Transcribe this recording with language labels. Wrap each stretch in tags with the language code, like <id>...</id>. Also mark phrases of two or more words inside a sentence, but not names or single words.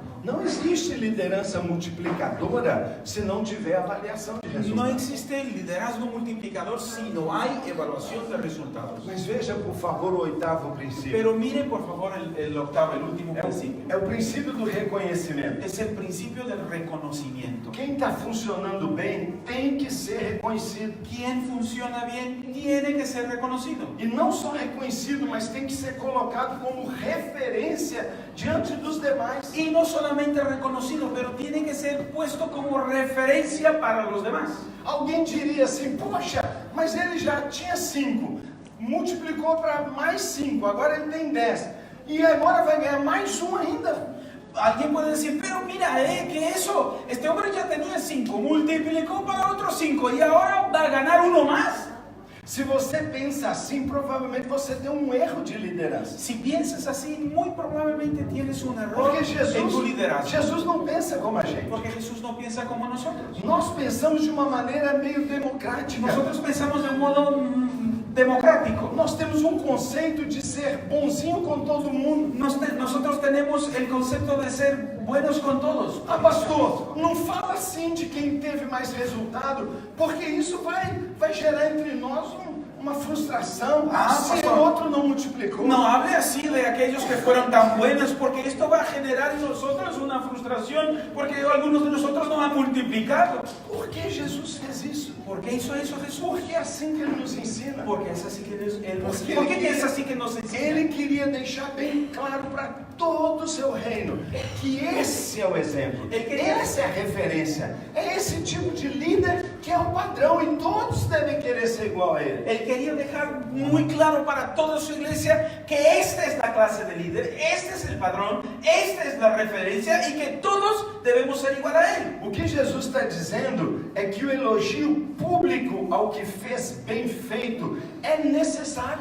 <pt>Não existe liderança multiplicadora se não tiver avaliação de resultados.</pt> <es>No existe liderazgo multiplicador si no hay evaluación de resultados.</es> <pt>Mas veja, por favor, o oitavo princípio.</pt> <es>Pero mire por favor el octavo, el último principio.</es> <pt>É o princípio do reconhecimento.</pt> <es>Es el principio del reconocimiento.</es> <pt>Quem está funcionando bem tem que ser reconhecido.</pt> <es>Quien funciona bien tiene que ser reconocido.</es> <pt>E não só reconhecido, mas tem que ser colocado como referência diante dos demais.</pt> <es>Y no solamente reconocido, pero tiene que ser puesto como referencia para los demás.</es> <pt>Alguém diria assim, poxa, mas ele já tinha 5, multiplicou para mais 5, agora ele tem 10, e agora vai ganhar mais um ainda.</pt> <es>Alguien puede decir, pero mira, que eso, este hombre ya tenía 5, multiplicó para otros 5 y ahora va a ganar uno más.</es> <pt>Se você pensa assim, provavelmente você tem um erro de liderança.</pt> <es>Si piensas así, muy probablemente tienes un error</es> <pt>Porque</pt> <es>en tu liderazgo.</es> <pt>Jesus não pensa como a gente.</pt> <es>Porque Jesús no piensa como nosotros.</es> <pt>Nós pensamos de uma maneira meio democrática.</pt> <es>Nosotros pensamos de un modo democrático.</es> <pt>Nós temos um conceito de ser bonzinho com todo mundo.</pt> <es>Nosotros tenemos el concepto de ser buenos con todos.</es> <pt>Ah, pastor, não fala assim de quem teve mais resultado, porque isso vai gerar entre nós uma frustração. Se o outro não multiplicou.</pt> <es>No hable así de aquellos que fueron tan buenos, porque esto va a generar en nosotros una frustración, porque algunos de nosotros no han multiplicado.</es> <pt>Por que Jesus fez isso?</pt> <es>¿Por qué hizo eso Jesús?</es> <pt>Porque é assim que Ele nos ensina.</pt> <es>Porque es así que Él nos Porque ¿Por qué es así que nos enseña?</es> <pt>Ele queria deixar bem claro para todo o seu reino que esse é o exemplo, essa é a referência, é esse tipo de líder que é o padrão e todos devem querer ser igual a ele.</pt> <es>Él quería dejar muy claro para toda su iglesia que esta es la clase de líder, este es el padrón, esta es la referencia y que todos debemos ser igual a él.</es> <pt>O que Jesus está dizendo é que o elogio público ao que fez bem feito é necessário.</pt>